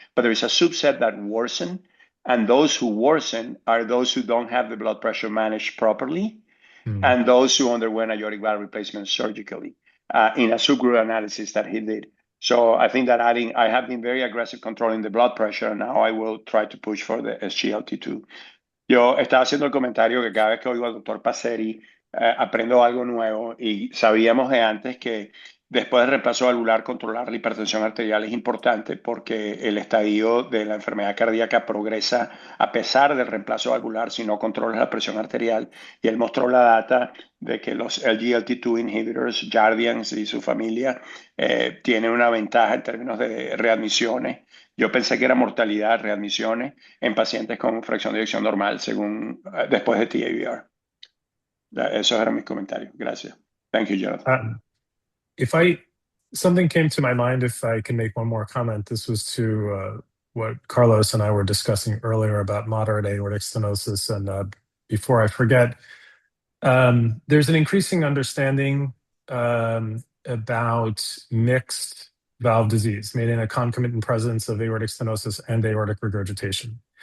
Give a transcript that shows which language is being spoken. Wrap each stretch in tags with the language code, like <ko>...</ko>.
<en>But there is a subset that worsen, and those who worsen are those who don't have the blood pressure managed properly, and those who underwent aortic valve replacement surgically in a subgroup analysis that he did. So I think that I have been very aggressive controlling the blood pressure, and now I will try to push for the SGLT2.</en> <es>Yo estaba haciendo el comentario que cada vez que oigo al doctor Passeri, aprendo algo nuevo y sabíamos de antes que después del reemplazo valvular controlar la hipertensión arterial es importante porque el estadio de la enfermedad cardíaca progresa a pesar del reemplazo valvular si no controlas la presión arterial. Y él mostró la data de que los SGLT2 inhibitors, Jardians y su familia, tienen una ventaja en términos de readmisiones. Yo pensé que era mortalidad, readmisiones en pacientes con fracción de eyección normal según después de TAVR. Esos eran mis comentarios. Gracias.</es> <en>Thank you, Jonathan. Something came to my mind, if I can make one more comment. This was to what Carlos and I were discussing earlier about moderate aortic stenosis. And before I forget, there's an increasing understanding about mixed valve disease, meaning a concomitant presence of aortic stenosis and aortic regurgitation.</en>